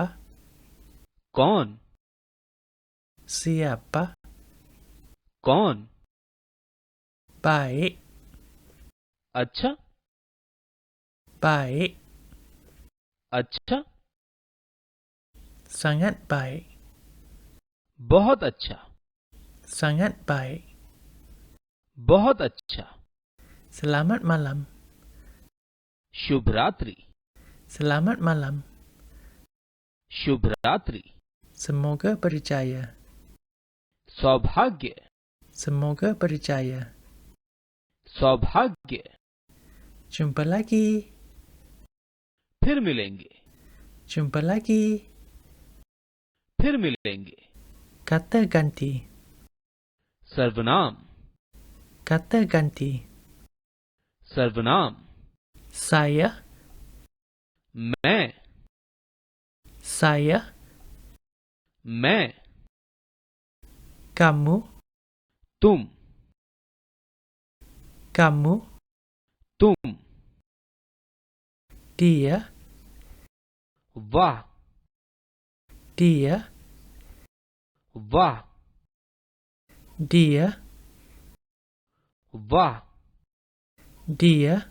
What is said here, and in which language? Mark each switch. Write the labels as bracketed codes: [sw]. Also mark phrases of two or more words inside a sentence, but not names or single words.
[hi] कौन? [ms] Siapa? [hi] कौन? [ms] Baik. [hi] अच्छा। [ms] Baik. [hi] अच्छा। [ms] Sangat baik. [hi] बहुत अच्छा। [ms] Sangat baik. [hi] बहुत अच्छा। [ms] Selamat malam. [hi] शुभ रात्रि। [ms] Selamat malam. [hi] शुभ रात्रि। [ms] Semoga berjaya. [hi] सौभाग्य। [ms] Semoga berjaya. [hi] सौभाग्य। [ms] Jumpa lagi. [hi] फिर मिलेंगे। [ms] Jumpa lagi. [hi] फिर मिलेंगे। [ms] Kata ganti. [hi] सर्वनाम। [ms] Kata ganti. [hi] सर्वनाम। [ms] Saya. [hi] मैं। [ms] Saya. [hi] मैं। [ms] Kamu. [hi] तुम। [ms] Kamu. [hi] तुम। [ms] Dia. [hi] वाह। [ms] Dia. [hi] वाह। [ms] Dia. [hi] वाह। [ms] Dia.